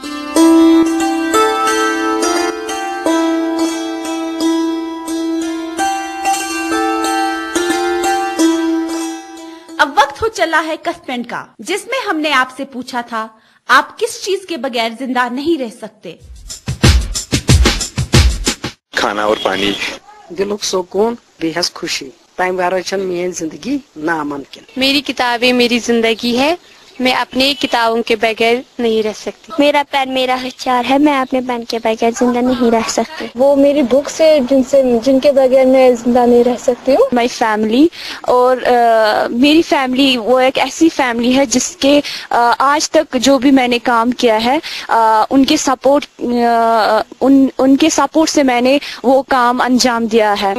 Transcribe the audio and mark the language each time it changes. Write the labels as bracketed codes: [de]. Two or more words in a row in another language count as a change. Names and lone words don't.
[hi] अब वक्त हो चला है कस्पेंड का, जिसमें हमने आपसे पूछा था आप किस चीज के बगैर जिंदा नहीं रह सकते. खाना और पानी. [ks] दिलुक सुकून, बेहद खुशी. तम वराय छन मेरी जिंदगी नामुमकिन. [hi] मेरी किताबें मेरी जिंदगी है, मैं अपनी किताबों के बगैर नहीं रह सकती. मेरा पेन मेरा हथियार है, मैं अपने पेन के बगैर जिंदा नहीं रह सकती. वो मेरी बुक्स है जिनके बगैर मैं जिंदा नहीं रह सकती हूँ. [en] My family, [hi] और मेरी फैमिली वो एक ऐसी फैमिली है जिसके आज तक जो भी मैंने काम किया है उनके सपोर्ट से मैंने वो काम अंजाम दिया है.